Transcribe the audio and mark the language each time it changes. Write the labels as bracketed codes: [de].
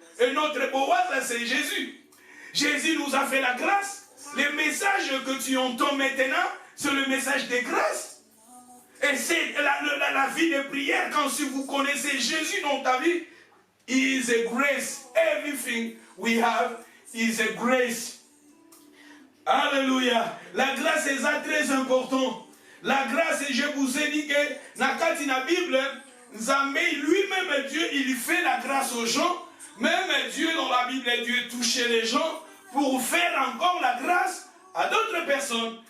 [fr] Et notre Boaz, c'est Jésus. Jésus nous a fait la grâce. Les messages que tu entends maintenant, c'est le message de grâce. Et c'est la vie de prière, quand si vous connaissez Jésus dans ta vie, [en] He is a grace. Everything we have is a grace. [fr] Alléluia. La grâce est très importante. La grâce, et je vous ai dit que dans la Bible, lui-même Dieu, il fait la grâce aux gens. Même Dieu, dans la Bible, Dieu touchait les gens pour faire encore la grâce à d'autres personnes.